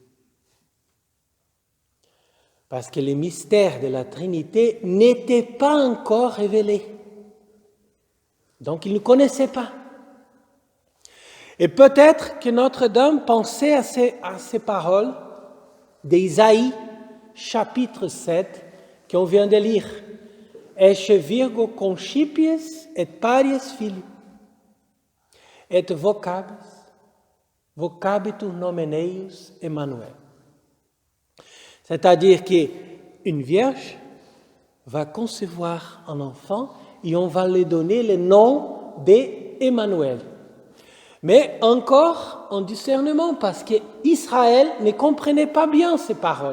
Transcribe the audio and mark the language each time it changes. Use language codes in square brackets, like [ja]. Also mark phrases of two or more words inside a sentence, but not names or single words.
[fr] Parce que les mystères de la Trinité n'étaient pas encore révélés. Donc, il ne connaissait pas. Et peut-être que Notre-Dame pensait à ces paroles d'Isaïe, chapitre 7, qu'on vient de lire. [la] « Ecce virgo concipies et paries filii, et vocabitur nomen eius Emmanuel. [fr] » C'est-à-dire qu'une vierge va concevoir un enfant et on va lui donner le nom d'Emmanuel. Mais encore en discernement, parce qu'Israël ne comprenait pas bien ces paroles.